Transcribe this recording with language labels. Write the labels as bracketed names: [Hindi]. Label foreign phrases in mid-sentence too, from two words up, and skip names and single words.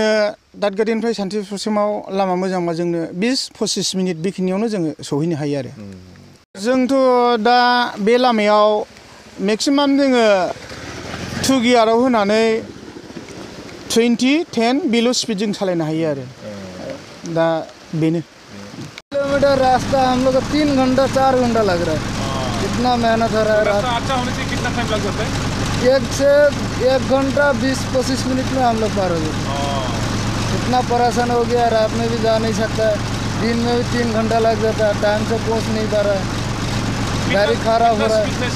[Bodo] दादगारिनिफ्राय सान्तिपुरसिमाव लामा मोजांबा जोंनो 20-25 मिनिट बेखिनियावनो जोङो सहैनो हायो आरो। जोंथ' दा बे लामायाव मेक्सिमाम जोङो 2 गियाराव होनानै 20-10 बेल' स्पीड जों सालायनो हायो आरो। दा बेनो। [Hindi] किलोमीटर रास्ता हम लोग को 3 घंटा 4 घंटा लग रहा है। इतना मेहनत हो रहा है। रास्ता अच्छा होने से कितना टाइम लग जाता है? 1 घंटा 20-25 मिनट में हम लोग पार हो गए। इतना परेशान हो गया, रात में भी जा नहीं सकता, दिन में भी 3 घंटा लग जाता है, टाइम से पहुंच नहीं पा रहा है, गाड़ी खराब हो रहा है।